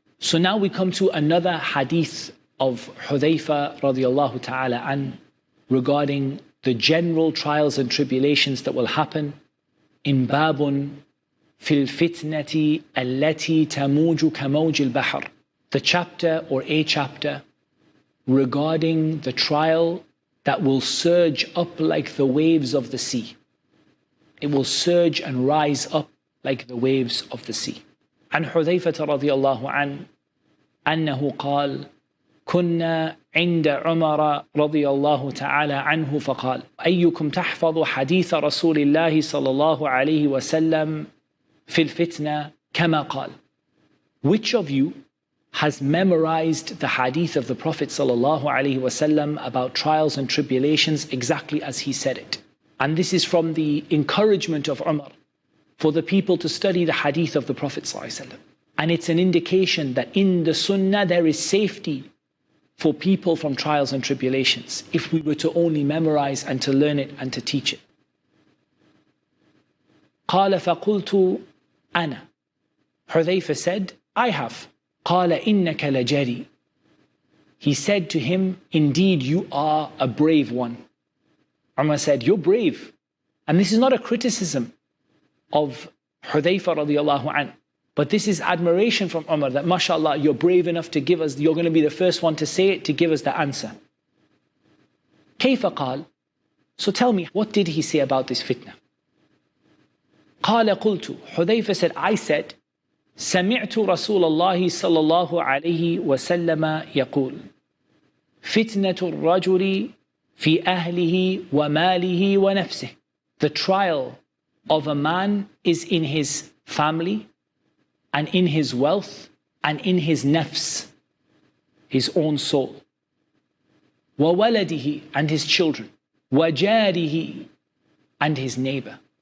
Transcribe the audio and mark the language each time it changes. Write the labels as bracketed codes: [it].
[en] So now we come to another hadith of Hudhayfa radiallahu ta'ala an, regarding the general trials and tribulations that will happen in [ar] babun fil fitnati allati tamuju kamawj al-bahr, [en] the chapter or a chapter regarding the trial that will surge up like the waves of the sea. It will surge and rise up like the waves of the sea. [ar] عن حذيفة رضي الله عنه أنه قال كنا عند عمر رضي الله تعالى عنه فقال أيكم تحفظ حديث رسول الله صلى الله عليه وسلم في الفتنة كما قال. [en] Which of you has memorized the hadith of the Prophet [ar] صلى الله عليه وسلم [en] about trials and tribulations exactly as he said it? And this is from the encouragement of Umar for the people to study the hadith of the Prophet ﷺ. And it's an indication that in the sunnah there is safety for people from trials and tribulations, if we were to only memorize and to learn it and to teach it. [ar] قال فقلت أنا. [en] Hudhayfa said, I have. [ar] قال إنك لجري. [en] He said to him, indeed you are a brave one. Umar said, you're brave. And this is not a criticism of Hudhayfa radiallahu anhu, but this is admiration from Umar, that mashallah, you're brave enough to give us, you're going to be the first one to say it, to give us the answer. [ar] كيف قال? [en] So tell me, what did he say about this fitna? [ar] قال قلت. [en] Hudhayfa said, I said, [ar] سمعت رسول الله صلى الله عليه وسلم يقول فتنة الرجل في أهله وماله ونفسه. [en] The trial of a man is in his family and in his wealth and in his nafs. his own soul. [ar] وَوَلَدِهِ [en] and his children. [ar] وَجَارِهِ [en] and his neighbor.